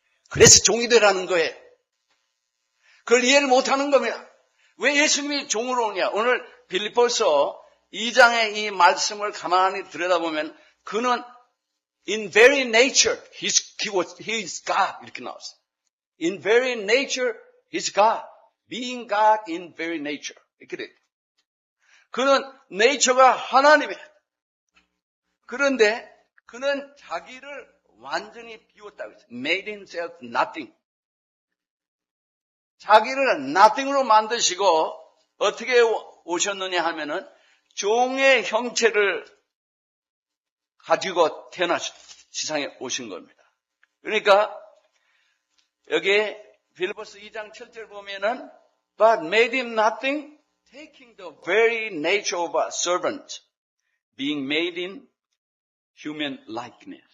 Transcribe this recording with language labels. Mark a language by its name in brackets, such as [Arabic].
[Korean] 그래서 종이 되라는 거예요. 그걸 이해를 못하는 겁니다. 왜 예수님이 종으로 오냐? 오늘 빌립보서 2장의 이 말씀을 가만히 들여다보면 그는 [English] in very nature he is God [Korean] 이렇게 나왔어요. [English] In very nature he is God. Being God in very nature [Korean] 이렇게 돼요. 그는 네이처가 하나님이에요. 그런데 그는 자기를 완전히 비웠다고 했어요. [English] Made himself nothing. [Korean] 자기를 nothing으로 만드시고 어떻게 오셨느냐 하면은 종의 형체를 가지고 태어나셨 세상에 오신 겁니다. 그러니까 여기 빌립보서 2장 7절 보면은 [English] But made him nothing, taking the very nature of a servant, being made in human likeness.